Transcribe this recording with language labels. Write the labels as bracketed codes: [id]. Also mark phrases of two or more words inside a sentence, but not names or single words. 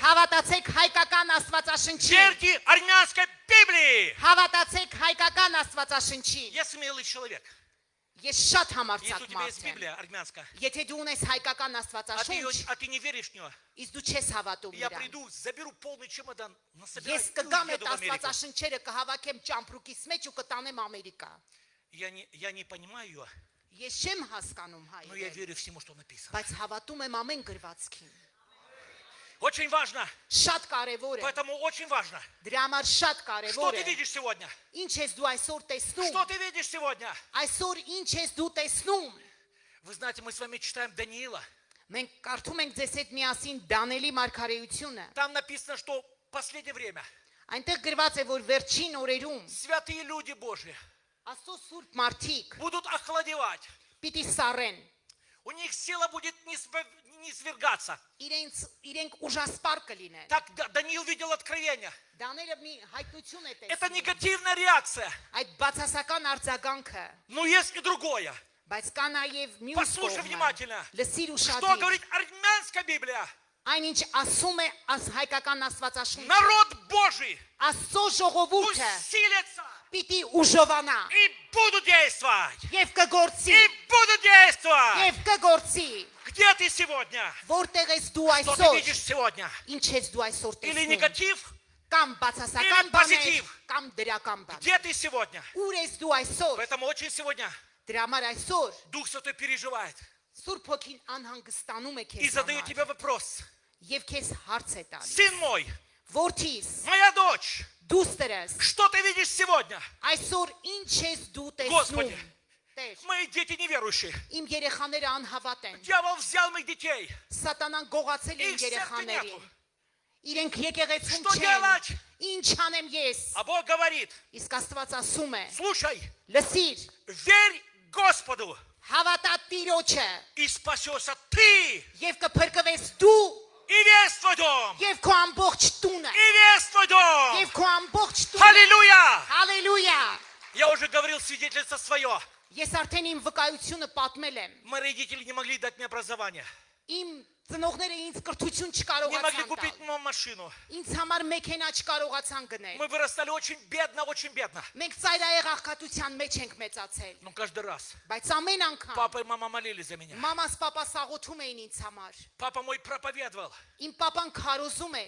[hy] հավատացեք հայկական Աստվածաշնչին, [ru] Верьте армянской Библии. [hy] հավատացեք հայկական Աստվածաշնչին, [ru] Я смелый человек. [hy] ես շատ [ru] Если [hy] համարձակ [ru] у тебя есть [hy] մարդ եմ, [ru] Библия армянская, [hy] եթե դու ունես հայկական Աստվածաշունչ, [ru] а ты не веришь в нее, [hy] իսկ դու չես հավատում [ru] я [hy] նրան, [ru] приду, заберу полный чемодан, насобираю [hy] ես [ru] и [hy] կգամ այդ [ru] уеду в Америку. [hy] Աստվածաշնչերը կհավաքեմ ճամպրուկիս մեջ ու կտանեմ Ամերիկա, [ru] Я не понимаю ее, [hy] ես չեմ հասկանում [ru] но я [hy] հայերեն, [ru] верю всему, что написано. [hy] բայց հավատում եմ ամեն գրվածքին, [ru] Очень важно, [hy] շատ կարևոր է, [ru] поэтому очень важно. [hy] դրա համար շատ [ru] Что [hy] կարևոր [ru] ты [hy] է, [ru] видишь сегодня? [hy] ինչ ես դու այսօր տեսնում, [ru] Что ты видишь сегодня? [hy] այսօր ինչ ես դու տեսնում, [ru] Вы знаете, мы с вами читаем Даниила. [hy] մենք կարդում ենք ձեզ հետ միասին Դանիելի մարգարեությունը, [ru] Там написано, что в последнее время [hy] այնտեղ գրված է, որ վերջին օրերում [ru] святые люди Божьи [hy] Աստծո սուրբ մարդիկ [ru] будут охладевать. [hy] պիտի սառեն, [ru] У них сила будет не свергаться. [hy] իրենք ուժասպար կլինեն, [ru] Так Даниил видел откровение. [hy] Դանիելը մի հայտնություն է [ru] Это [hy] տեսնում, [ru] негативная реакция. [hy] այդ բացասական արձագանքը, [ru] Но есть и другое. [hy] բայց կա նաև մյուս [ru] Послушай [hy] կողմը, [ru] внимательно. [hy] լսիր [ru] Что [hy] ուշադիր, [ru] говорит армянская Библия? [hy] այնինչ ասում է հայկական Աստվածաշունչը, [ru] Народ Божий [hy] Աստծո ժողովուրդը [ru] усилится [hy] պիտի ուժովանա [ru] и будут действовать. [hy] եւ կգործի [ru] И будут действовать. [hy] եւ կգործի, [ru] Где ты сегодня? [hy] Որտեղ ես դու [ru] Что ты [hy] այսօր։ [ru] видишь сегодня? [hy] Ինչ ես դու այսօր [ru] Или [hy] տեսնում։ [ru] негатив? [hy] Կամ բացասական [ru] Или [hy] բաներ, [ru] positive։ [hy] կամ դրական բան։ [ru] Где ты сегодня? [hy] Ուր ես դու այսօր։ [ru] Поэтому очень сегодня [hy] Դրա համար այսօր [ru] Дух Святой переживает [hy] Սուրբ Հոգին անհանգստանում է [ru] и [hy] քեզ [ru] задает [hy] համար [ru] тебе вопрос. [hy] եւ քեզ հարց է տալիս։ [ru] Сын мой, [hy] Որդիս, [ru] моя дочь, [hy] դուստերս, [ru] что ты видишь сегодня? [hy] այսօր ինչ ես дու [ru] Господи, [hy] տեսնում։ Տեր, [ru] мои дети неверующие. [hy] իմ երեխաները անհավատ են։ [ru] Дьявол взял моих детей. [hy] Սատանան գողացել է իմ [ru] Их сердце [hy] երեխաներին։ [ru] нету. [hy] Իրենք եկեղեցում [ru] Что [hy] չեն։ [ru] делать? [hy] Ինչ անեմ ես։ [ru] А Бог говорит, [hy] Իսկ Աստված ասում է. [ru] слушай, [hy] Լսիր, [ru] верь Господу [hy] հավատա Տիրոջը [ru] и спасешься ты [hy] եւ կփրկվես դու [ru] и весь твой дом. [hy] եւ քո ամբողջ տունը [ru] И весь твой дом. [hy] եւ քո ամբողջ տունը։ [ru] Аллилуйя! [hy] Հալելույա։ [ru] Я уже говорил свидетельство свое. [hy] Ես արդեն իմ վկայությունը պատմել եմ։ [ru] Мои родители не могли дать мне образование. [hy] Իմ ծնողները ինձ կրթություն [ru] Не могли [hy] չկարողացան [ru] купить [hy] տալ։ [ru] мне машину. [hy] Ինձ համար մեքենա չկարողացան գնել։ [ru] Мы вырастали очень бедно, очень бедно. [hy] Մենք ծայրահեղ աղքատության մեջ ենք մեծացել, [ru] Но каждый раз [hy] բայց амեն անգամ [ru] папа и мама молились за меня. [hy] մամաս պապաս աղոթում էին ինձ համար։ [ru] Папа мой проповедовал. [hy] Իմ папան քարոզում էր,